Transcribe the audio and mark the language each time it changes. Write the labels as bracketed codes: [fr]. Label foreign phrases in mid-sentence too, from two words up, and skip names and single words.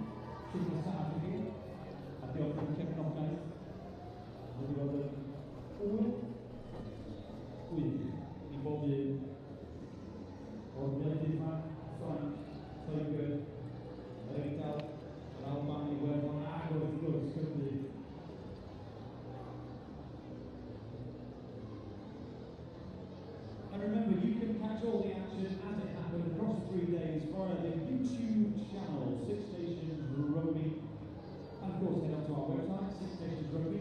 [cy] Sy'n nesaf I chi. A diolch am cefnogaeth. Wedi bod yn ŵl gwych I bob un o'r wledydd yma, Ffrainc, Lloegr, yr Eidal, yr Alban, Iwerddon, ac wrth gwrs Cymru. [en] And remember, you can catch all the action as it happened across 3 days via the YouTube channel, Six Nations Rugby. And of course, head up to our website, Six Nations Rugby.